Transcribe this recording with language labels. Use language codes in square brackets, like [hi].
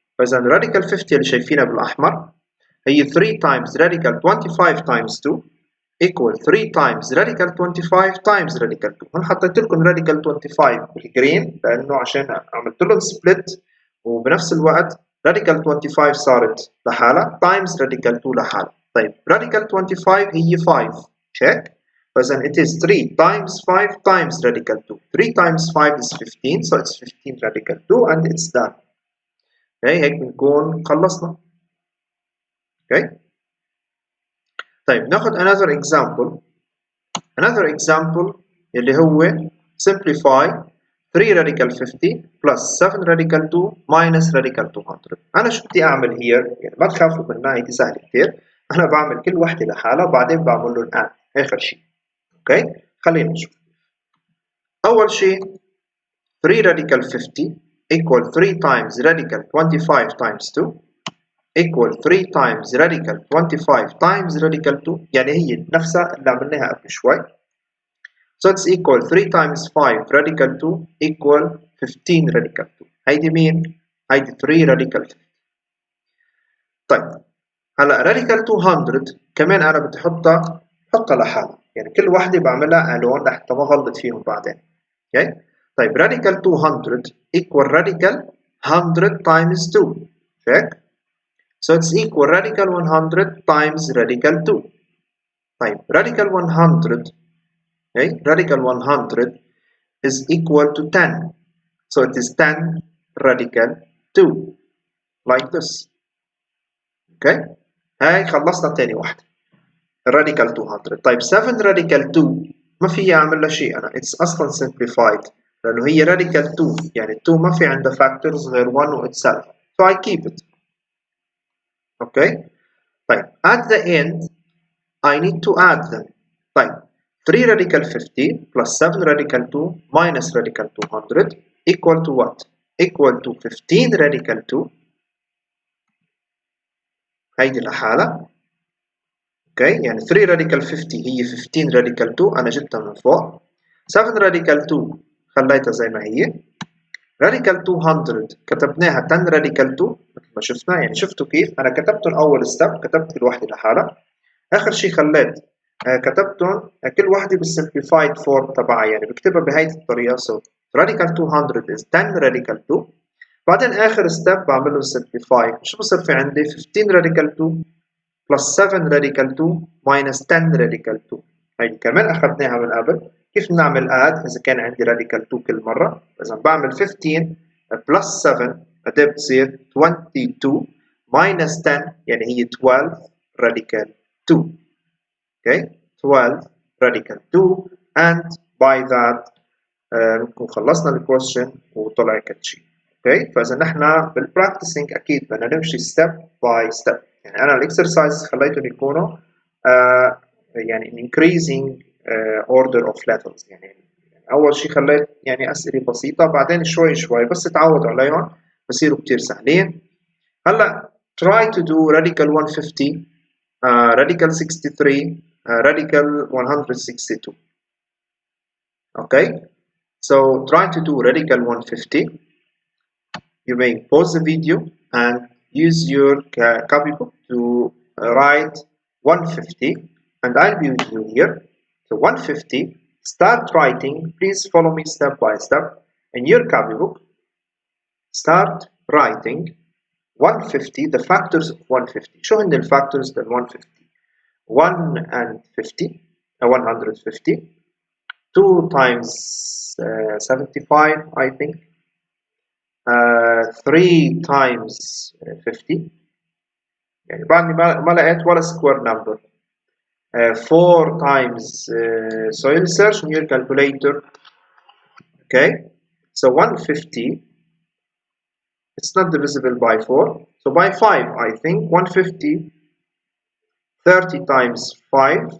[en] فإذا radical 50 [ar] اللي شايفينها بالأحمر هي [en] 3 times radical 25 times 2 equal 3 times radical 25 times radical 2. [ar] هون حطيت لكم radical 25 بالجرين لأنه عشان عملت لهم split وبنفس الوقت radical 25 صارت لحالها times radical 2 لحالها. [en] طيب radical 25 هي 5 check. [ar] فإذا [en] it is 3 times 5 times radical 2. 3 times 5 is 15 so it's 15 radical 2 and it's done. [ar] Okay, هيك بنكون خلصنا. [en] Okay. طيب ناخذ another example. Another example [ar] اللي هو [en] simplify 3 radical 50 plus 7 radical 2 minus radical 200. [ar] أنا شو بدي أعمل here؟ يعني ما تخافوا منها، هيدي سهلة كتير. أنا بعمل كل وحدة لحالها وبعدين بعمل له الآن آخر شيء. أوكي؟ خلينا نشوف. [en] أول شيء 3 radical 50 equal 3 times radical 25 times 2 equal 3 times radical 25 times radical 2، [ar] يعني هي نفسها اللي عملناها قبل شوي. [en] So it's equal 3 times 5 radical 2 equal 15 radical 2. [ar] هيدي مين؟ هيدي 3 radical 50. طيب هلا radical 200 كمان أنا بدي حطها لحالها، يعني كل وحدة بعملها ألون لحتى ما غلط فيهم بعدين. [en] Okay؟ طيب radical 200 equal radical 100 times 2. check. So it's equal radical 100 times radical 2. طيب radical 100 okay, radical 100 is equal to 10. So it is 10 radical 2 like this. Okay. [ar] هاي خلصنا تاني واحدة radical 200. طيب 7 radical 2 ما في أعمل لها شيء أنا، it's أصلا simplified لأنه هي radical 2، يعني 2 ما في عندها factors غير 1 و itself. [en] So I keep it. Okay. طيب at the end I need to add them. طيب 3 radical 50 plus 7 radical 2 minus radical 200 equal to what? Equal to 15 radical 2. [ar] هيدي لحالها. اوكي يعني 3 radical 50 هي 15 radical 2 انا جبتها من فوق. 7 radical 2 خليتها زي ما هي. radical 200 كتبناها 10 radical 2 مثل ما شفنا، يعني شفتوا كيف انا كتبتهم اول ستيب، كتبت كل وحده لحالها. اخر شيء خليت كتبتهم كل وحده بالsimplified form تبعها، يعني بكتبها بهيدي الطريقه. [en] so radical 200 is 10 radical 2. [ar] بعدين اخر ستيب بعمل له simplify. [en] شو بصير في عندي؟ 15 radical 2 plus 7 radical 2 minus 10 radical 2. [ar] هي كمان اخذناها من قبل. كيف بنعمل add اذا كان عندي radical 2 كل مره؟ اذا بعمل 15 plus 7 قد بتصير 22 minus 10 يعني هي 12 radical 2. [en] Okay, 12 radical 2 and by that [ar] نكون خلصنا الكويستشن وطلع كتشي. اوكي فاذا نحن بالبراكتسنج اكيد بدنا نمشي ستيب باي ستيب. يعني انا الاكسرسايز خليتهم يكونوا يعني [en] increasing order of levels. [ar] يعني اول شيء خليت يعني اسئله بسيطه، بعدين شوي شوي بس تعودوا عليهم بصيروا كتير سهلين. [en] هلا try to do radical 150 radical 63 radical 162. okay so try to do radical 150. You may pause the video and use your copybook to write 150 and I'll be with you here. So 150, start writing. Please follow me step by step. In your copybook, start writing 150, the factors of 150. [ar] شو هن الفاكتورز لل 150؟ 150, [en] 2 times 75 I think, [ar] 3 times 50 يعني بعدني ما لقيت ولا square number. [en] 4 times so you'll search in your calculator. okay so 150 it's not divisible by 4, so by 5 I think. 150 30 times 5.